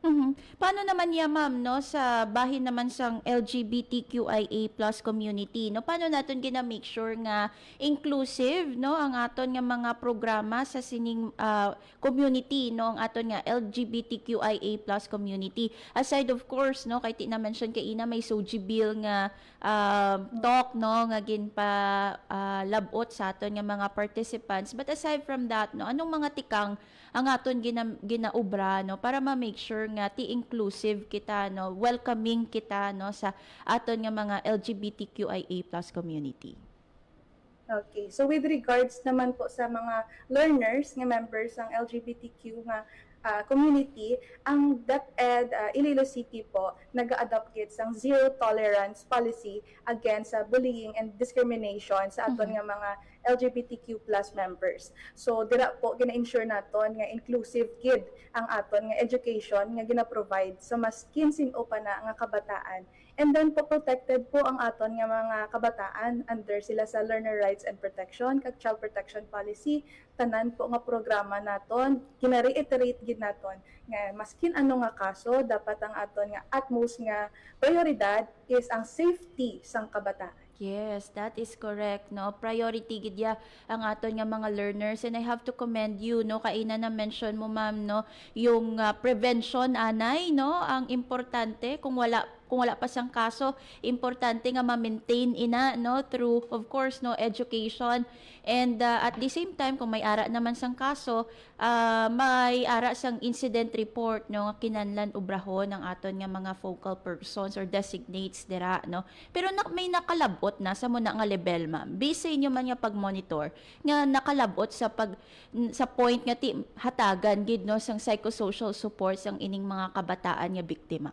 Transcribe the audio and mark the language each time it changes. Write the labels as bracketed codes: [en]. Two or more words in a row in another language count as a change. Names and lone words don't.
[hil] Paano naman ya ma'am no sa bahin naman sang LGBTQIA+ community no paano naton gina-make sure nga inclusive no ang aton nga mga programa sa sining community no ang aton nga LGBTQIA+ community [en] aside of course [hil] no kay ti na mention kay ina may [en] SOGI bill [hil] nga talk no nga ginpa labot sa aton nga mga participants [en] but aside from that [hil] no anong mga tikang ang aton ginaubra no para ma-make sure nga ti inclusive kita no welcoming kita no sa aton nga mga LGBTQIA+ community. [en] Okay, so with regards [hil] naman po sa mga learners nga members ng LGBTQ nga community, ang DepEd Iloilo City po nag-adopt kit sang [en] zero tolerance policy against bullying and discrimination [hil] sa aton nga mga LGBTQ+ members. So dira po gina-ensure naton nga inclusive kid ang aton nga education nga gina-provide sa maskin sin-o pa na nga kabataan. [en] And then [hil] po protected po ang aton nga mga kabataan under sila sa Learner Rights and Protection kag Child Protection Policy. Tanan po nga programa naton gina-reiterate gid naton nga maskin ano nga kaso dapat ang aton nga utmost nga prioridad is ang safety sang kabataan. [en] Yes, that is correct, no? Priority [hil] gid ya ang aton nga mga [en] learners and I have to commend you, [hil] no? Kaina na mention mo ma'am, no? Yung prevention anay, no? Ang importante kung wala pa sang kaso, importante nga ma-maintain ina no [en] through of course [hil] no education [en] and at the same time [hil] kung may ara naman sang kaso, may ara sang [en] incident report [hil] no nga kinahanglan ubrahon ng aton nga mga [en] focal persons [hil] or designates dira no. Pero may nakalabot na sa muna nga level ma'am. Based sa inyo man nga pag-monitor nga nakalabot sa point nga ti hatagan gid no sang [en] psychosocial support [hil] sang ining mga kabataan nga biktima.